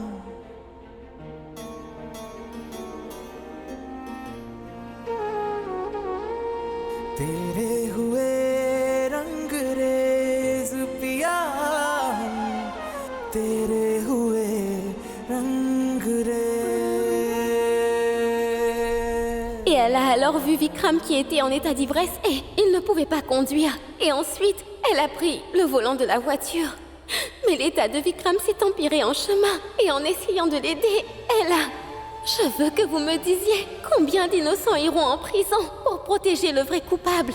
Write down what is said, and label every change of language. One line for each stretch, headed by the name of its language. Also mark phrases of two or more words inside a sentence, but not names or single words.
Hindi: तेरे हुए रंग रेज पिया हम तेरे हुए रंग रेज
French: Et elle a alors vu Vikram qui était en état d'ivresse et il ne pouvait pas conduire. Et ensuite, elle a pris le volant de la voiture. Mais l'état de Vikram s'est empiré en chemin et en essayant de l'aider, elle a... Je veux que vous me disiez combien d'innocents iront en prison pour protéger le vrai coupable.